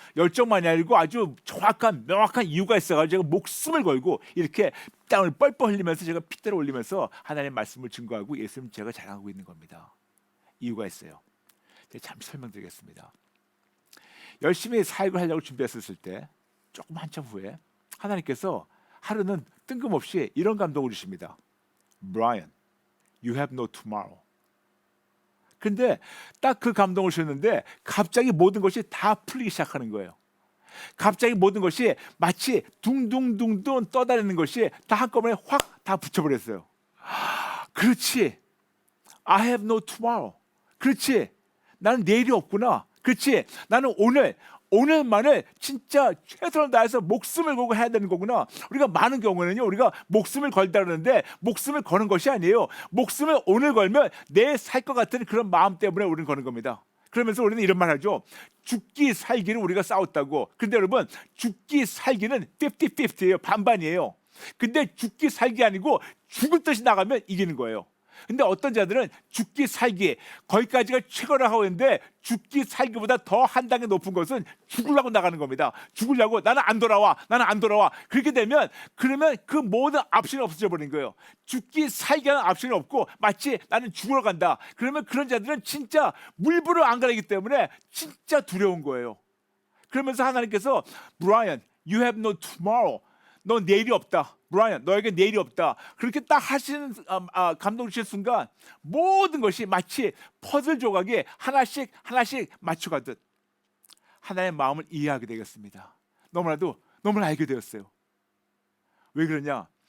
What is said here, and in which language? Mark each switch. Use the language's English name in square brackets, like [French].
[Korean] 열정만이 아니고 아주 명확한 이유가 있어가지고 제가 목숨을 걸고 이렇게 땀을 뻘뻘 흘리면서 제가 핏대를 올리면서 하나님의 말씀을 증거하고 예수님 제가 자랑하고 있는 겁니다. 이유가 있어요. 제가 잠시 설명드리겠습니다. 열심히 사역을 하려고 준비했을 때 조금 한참 후에 하나님께서 하루는 뜬금없이 이런 감동을 주십니다. [English] Brian, you have no tomorrow. [Korean] 근데 딱 그 감동을 주셨는데 갑자기 모든 것이 다 풀리기 시작하는 거예요. 갑자기 모든 것이 마치 둥둥둥둥 떠다니는 것이 다 한꺼번에 확 다 붙여버렸어요. 그렇지, [English] I have no tomorrow. [Korean] 그렇지, 나는 내일이 없구나. 그렇지, 나는 오늘만을 진짜 최선을 다해서 목숨을 걸고 해야 되는 거구나. 우리가 많은 경우는요, 우리가 목숨을 걸다 그러는데 목숨을 거는 것이 아니에요. 목숨을 오늘 걸면 내일 살 것 같은 그런 마음 때문에 우리는 거는 겁니다. 그러면서 우리는 이런 말 하죠. 죽기 살기를 우리가 싸웠다고. 근데 여러분, 죽기 살기는 50-50예요. 반반이에요. 근데 죽기 살기 아니고 죽을 듯이 나가면 이기는 거예요. 근데 어떤 자들은 죽기 살기 거기까지가 최고라 하고 있는데 죽기 살기보다 더 한 단계 높은 것은 죽으려고 나가는 겁니다. 죽으려고 나는 안 돌아와. 그렇게 되면 그러면 그 모든 옵션이 없어져 버린 거예요. 죽기 살기는 옵션이 없고 마치 나는 죽으러 간다. 그러면 그런 자들은 진짜 물불을 안 가리기 때문에 진짜 두려운 거예요. 그러면서 하나님께서 [English] 브라이언, you have no tomorrow. [Korean] 너 내일이 없다. 브라이언, 너에게 내일이 없다. 그렇게 딱 하시는 감동 주실 순간 모든 것이 마치 퍼즐 조각에 하나씩 하나씩 맞춰가듯 하나의 마음을 이해하게 되겠습니다. 너무나도 알게 되었어요. 왜 그러냐?